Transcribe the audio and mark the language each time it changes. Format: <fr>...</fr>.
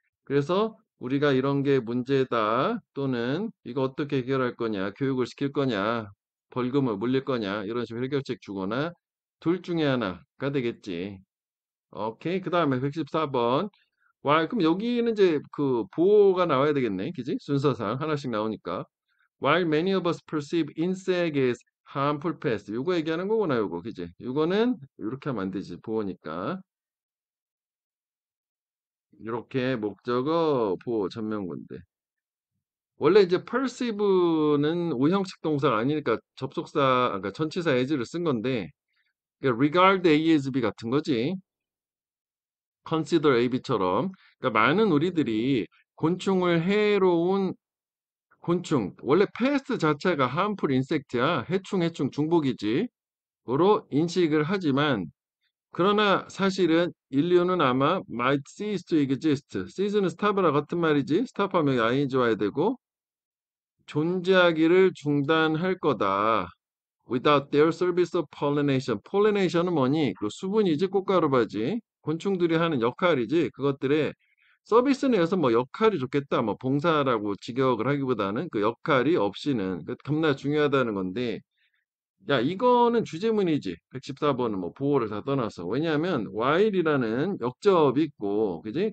<ko>그래서 우리가 이런 게 문제다 또는 이거 어떻게 해결할 거냐, 교육을 시킬 거냐, 벌금을 물릴 거냐 이런 식으로 해결책 주거나 둘 중에 하나가 되겠지. 오케이. 그 다음에 114번. 와, 그럼 여기는 이제 그 보호가 나와야 되겠네. 그지? 순서상 하나씩 나오니까.</ko> <en>While many of us perceive insect as harmful pests.</en> <ko>요거 얘기하는 거구나, 요거. 그지? 요거는 이렇게 하면 안 되지. 보호니까. 이렇게 목적어 보호 전면구인데. 원래 이제 perceive는 오형식 동사가 아니니까 접속사, 그러니까 전치사 as를 쓴 건데, 그러니까</ko> <en>regard A as B</en> <ko>같은 거지. consider AB처럼. 그러니까 많은 우리들이 곤충을 해로운 곤충, 원래 패스트 자체가</ko> <en>harmful insect</en> <ko>야. 해충, 중복이지. 으로 인식을 하지만, 그러나 사실은 인류는 아마</ko> <en>might cease to exist.</en> <ko>cease는 stop이랑 같은 말이지. stop하면 ing 와야 되고, 존재하기를 중단할 거다.</ko> <en>Without their service of pollination.</en> <ko>pollination은 뭐니? 그 수분이지, 꽃가루바지. 곤충들이 하는 역할이지. 그것들의 서비스는 여기서 뭐 역할이 좋겠다. 뭐 봉사라고 직역을 하기보다는 그 역할이 없이는 그 겁나 중요하다는 건데, 야, 이거는 주제문이지. 114번은 뭐 보호를 다 떠나서. 왜냐하면 while이라는 역접이 있고, 그지?</ko>